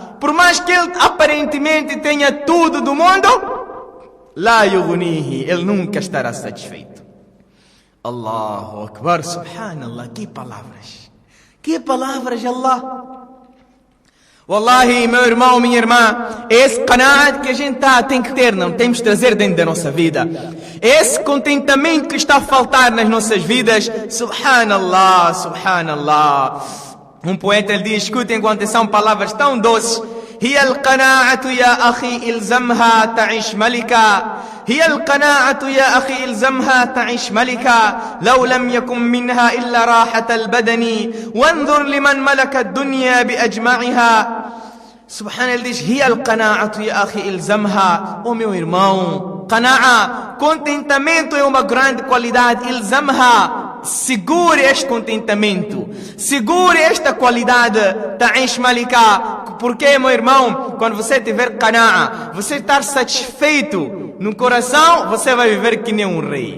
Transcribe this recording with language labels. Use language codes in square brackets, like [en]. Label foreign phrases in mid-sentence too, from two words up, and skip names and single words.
[pt] Por mais que ele aparentemente tenha tudo do mundo, [ar] لا يغنيه, [pt] ele nunca estará satisfeito. [ar] الله أكبر، سبحان الله, [pt] que palavras de Allah. Wallahi, meu irmão, minha irmã, esse qana'a que a gente tem que ter, não temos que trazer dentro da nossa vida. Esse contentamento que está a faltar nas nossas vidas, [ar] سبحان الله، سبحان الله. [pt] Um poeta ele diz, escutem com atenção palavras tão doces. [ar] هي القناعة يا أخي إلزمها تعيش ملكا. هي القناعة يا أخي إلزمها تعيش ملكا. لو لم يكن منها إلا راحة البدن وانظر لمن ملك الدنيا بأجمعها. [pt] Subhanallah, ele diz, [ar] هي القناعة يا أخي إلزمها. [pt] Oh meu irmão, qana'a, contentamento é uma grande qualidade. إلزمها, segure este contentamento, segure esta qualidade. [ar] تعيش ملكا. [pt] Porque, meu irmão, quando você tiver qana'a, você estar satisfeito No coração, você vai viver que nem um rei.